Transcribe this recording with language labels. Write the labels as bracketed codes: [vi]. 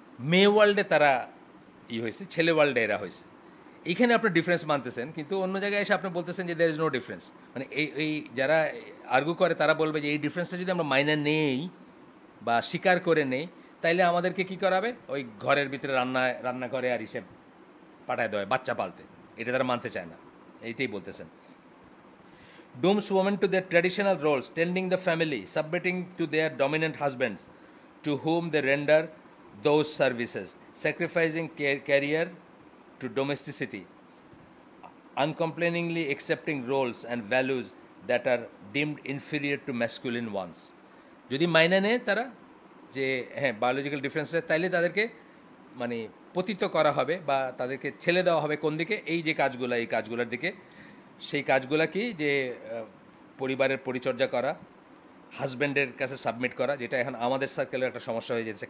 [bn] মেয়ে ওয়ার্ল্ডে তারা হয়েছে, ছেলে ওয়ার্ল্ডে এরা হয়েছে। এইখানে আপনি ডিফারেন্স মানতেছেন, কিন্তু অন্য জায়গায় এসে আপনি বলতেছেন যে [en] There is no difference. [bn] মানে এই যারা আর্গু করে তারা বলবে যে এই ডিফারেন্সটা যদি আমরা মাইনে নেই বা স্বীকার করে নেই, তাইলে আমাদেরকে কী করাবে, ওই ঘরের ভিতরে রান্না করে আর হিসেব পাঠায় দেয় বাচ্চা পালতে। এটা তারা মানতে চায় না, এইটাই বলতেছেন। [en] Dooms women to their traditional roles, tending the family, submitting to their dominant husbands, to whom they render those services, sacrificing career to domesticity, uncomplainingly accepting roles and values that are deemed inferior to masculine ones. [bn] যদি মাইনে নেয় তারা যে হ্যাঁ biological ডিফারেন্সে, তাইলে তাদেরকে মানে পতিত করা হবে বা তাদেরকে ছেলে দেওয়া হবে কোন দিকে, এই যে কাজগুলো, এই কাজগুলোর দিকে। সেই কাজগুলো কি, যে পরিবারের পরিচর্যা করা, হাজব্যান্ডের কাছে সাবমিট করা, যেটা এখন আমাদের সার্কেলের একটা সমস্যা হয়ে যাচ্ছে।